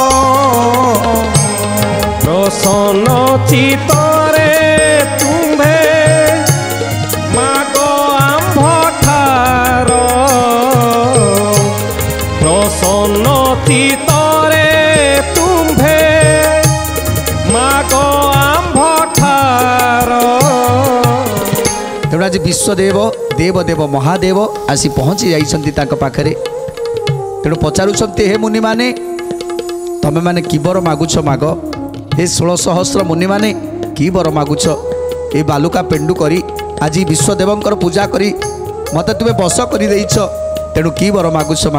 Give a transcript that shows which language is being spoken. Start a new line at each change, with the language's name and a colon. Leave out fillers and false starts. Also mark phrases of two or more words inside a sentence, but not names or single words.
Odia: ପ୍ରସନ୍ନ ଚିତ୍ତରେ ତୁମ୍ଭେ ମାଗ ଆମ୍ଭଠାର ପ୍ରସନ୍ନ ଚିତ୍ତରେ ତୁମ୍ଭେ ମାଗ ଆମ୍ଭଠାର। ତେଣୁ ଆଜି ବିଶ୍ୱଦେବ ଦେବଦେବ ମହାଦେବ ଆସି ପହଞ୍ଚି ଯାଇଛନ୍ତି ତାଙ୍କ ପାଖରେ। ତେଣୁ ପଚାରୁଛନ୍ତି ହେ ମୁନିମାନେ ତମେମାନେ କି ବର ମାଗୁଛ ମାଗ। ହେ 16 ସହସ୍ର ମୁନିମାନେ କି ବର ମାଗୁଛ? ଏ ବାଲୁକା ପେଣ୍ଡୁ କରି ଆଜି ବିଶ୍ୱଦେବଙ୍କର ପୂଜା କରି ମୋତେ ତୁମେ ବଶ କରିଦେଇଛ ତେଣୁ କି ବର ମାଗୁଛ ମାଗ।